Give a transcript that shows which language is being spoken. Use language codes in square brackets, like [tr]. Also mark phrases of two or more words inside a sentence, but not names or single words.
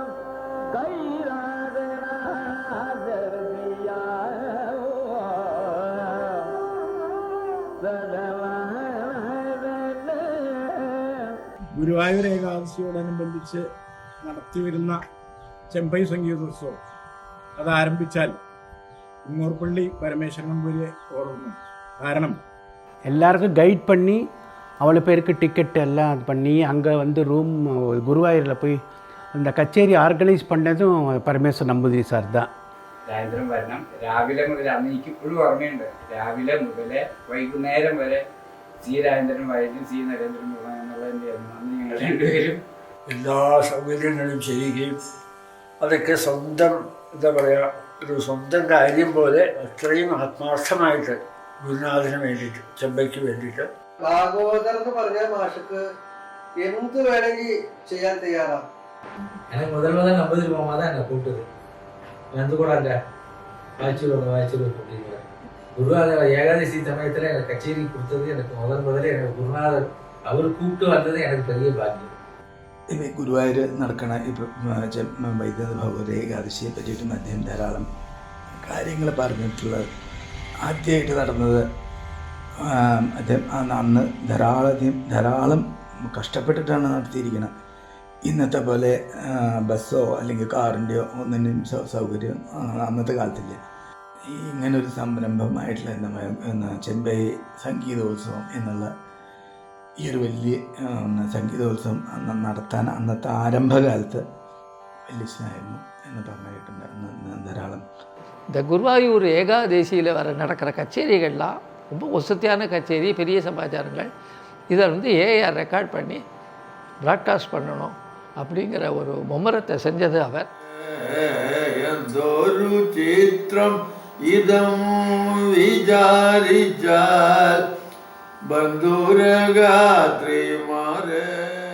[ml] ഗുരുവായൂർ ഏകാദശിയോടനുബന്ധിച്ച് നടത്തിവരുന്ന ചെമ്പൈ സംഗീതോത്സവം അത് ആരംഭിച്ചാൽ കുന്നൂർപ്പള്ളി പരമേശ്വരൻ നമ്പൂതിരിയെ ഓർമ്മ. കാരണം [ta] எல்லாருக்கும் கைட் பண்ணி அவ்வளோ பேருக்கு டிக்கெட் எல்லாம் இது பண்ணி அங்கே வந்து ரூம் குருவாயூரில் போய் அந்த கச்சேரி ஆர்கனைஸ் பண்ணதும் പരമേശ്വരൻ നമ്പൂതിരി സാർ தான். [ml] രാജേന്ദ്രൻ വരണം. രാവിലെ മുതൽ അന്ന് എനിക്ക് ഇപ്പോഴും ഓർമ്മയുണ്ട്. രാവിലെ മുതൽ വൈകുന്നേരം വരെ സി രാജേന്ദ്രൻ വയലും സി നരേന്ദ്രൻ എന്നുള്ളതിൻ്റെ അന്ന് ഞങ്ങൾ രണ്ടുപേരും എല്ലാ സൗകര്യങ്ങളും ചെയ്യുകയും അതൊക്കെ സ്വന്തം എന്താ പറയുക ഒരു സ്വന്തം കാര്യം പോലെ അത്രയും ആത്മാർത്ഥമായിട്ട് ഗുരുനാഥന് വേണ്ടിയിട്ട് ചെമ്പൈക്ക് വേണ്ടിയിട്ട് ഭാഗവതർ എന്ന് പറഞ്ഞാൽ മാഷക്ക് എന്ത് വേണമെങ്കിൽ ചെയ്യാൻ തയ്യാറാണ്. [ta] எனக்கு முதல் நம்பூதிரி மாமா தான் என்னை கூப்பிட்டது. வந்து கூட அங்கே வாய்ச்சூர் அப்படின்னு குருநாதர் ஏகாதசி சமயத்தில் எனக்கு கச்சேரி கொடுத்தது எனக்கு முதல்ல எனக்கு குருநாதர் அவர் கூப்பிட்டு வந்தது எனக்கு பெரிய பாக்கியம். [ml] ഗുരുവായൂർ നടക്കണ ഇപ്പം വൈദ്യുത ഭഗവത ഏകാദശിയെ പറ്റിയിട്ടും അദ്ദേഹം ധാരാളം കാര്യങ്ങൾ പറഞ്ഞിട്ടുള്ളത്. ആദ്യമായിട്ട് നടന്നത് അദ്ദേഹം അന്ന് ധാരാളം കഷ്ടപ്പെട്ടിട്ടാണ് നടത്തിയിരിക്കുന്നത്. ഇന്നത്തെ പോലെ ബസ്സോ അല്ലെങ്കിൽ കാറിൻ്റെയോ ഒന്നിനും സൗകര്യം അന്നത്തെ കാലത്തില്ല. ഇങ്ങനൊരു സംരംഭമായിട്ടുള്ള ചെമ്പൈ സംഗീതോത്സവം എന്നുള്ള ഈ ഒരു വലിയ സംഗീതോത്സവം നടത്താൻ അന്നത്തെ ആരംഭകാലത്ത് വലിയ ഇഷ്ടമായിരുന്നു എന്ന് പറഞ്ഞിട്ടുണ്ട് ധാരാളം. [ta] இந்த குருவாயூர் ஏகாதசியில் நடக்கிற கச்சேரிகள்லாம் ரொம்ப வசதியான கச்சேரி, பெரிய சமாச்சாரங்கள். இதை வந்து [en] AIR record [ta] பண்ணி ப்ராட்காஸ்ட் பண்ணணும் அப்படிங்கிற ஒரு மும்மரத்தை செஞ்சது அவர். [ml] എന്തൊരു ചിത്രം ഇതം വിചാരിച്ചാൽ ബന്ധുരഗാത്രി മാറേ